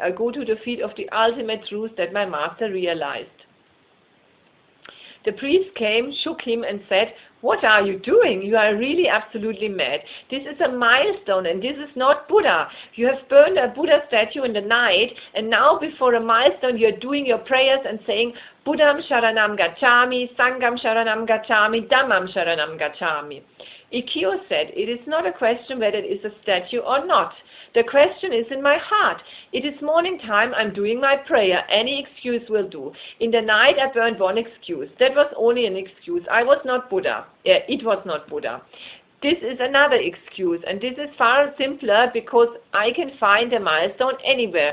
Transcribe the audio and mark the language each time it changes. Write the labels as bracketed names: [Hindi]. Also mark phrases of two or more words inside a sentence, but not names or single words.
[English] I go to the feet of the ultimate truth that my Master realized. The priest came, shook him and said, "What are you doing? You are really absolutely mad. This is a milestone and this is not Buddha. You have burned a Buddha statue in the night and now before a milestone you are doing your prayers and saying, [Pali] 'Buddham Sharanam Gacchami, Sangham Sharanam Gacchami, Dhammam Sharanam Gacchami.'" [English] Ikkyo said, "It is not a question whether it is a statue or not. The question is in my heart. It is morning time, I'm doing my prayer. Any excuse will do. In the night I burned one excuse. That was only an excuse. I was not Buddha. It was not Buddha. This is another excuse, and this is far simpler because I can find a milestone anywhere.